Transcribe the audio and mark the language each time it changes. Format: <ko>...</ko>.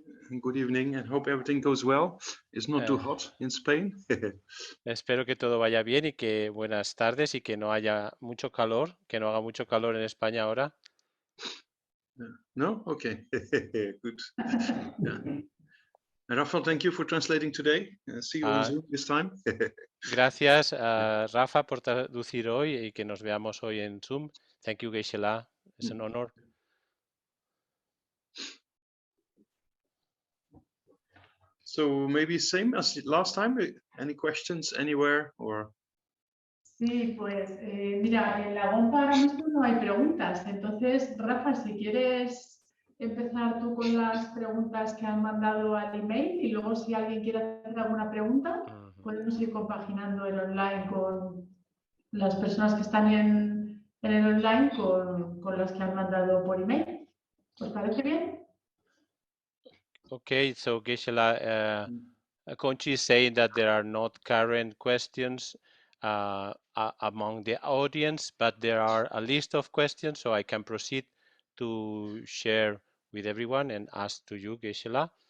<en>Good evening and hope everything goes well. It's not too hot in Spain.</en> <es>Espero que todo vaya bien y que buenas tardes y que no haya mucho calor, que no haga mucho calor en España ahora.</es> <en>No? Okay. Good. Yeah. And Rafael, thank you for translating today. See you on Zoom this time.</en> <es>Gracias a Rafa por traducir hoy y que nos veamos hoy en Zoom.</es> <en>Thank you, Geshe-la.</en> <es>Es un honor.</es> <en>So maybe same as last time. Any questions anywhere or?</en> <es>Sí, pues mira, en la OMPA ahora mismo no hay preguntas. Entonces, Rafa, si quieres empezar tú con las preguntas que han mandado al email y luego si alguien quiere hacer alguna pregunta, podemos ir compaginando el online con las personas que están en el online con las que han mandado por email. ¿Os parece bien?</es> <en>Okay, so Geshe-la, Conchi is saying that there are not current questions among the audience, but there are a list of questions, so I can proceed to share with everyone and ask to you, Geshe-la.</en>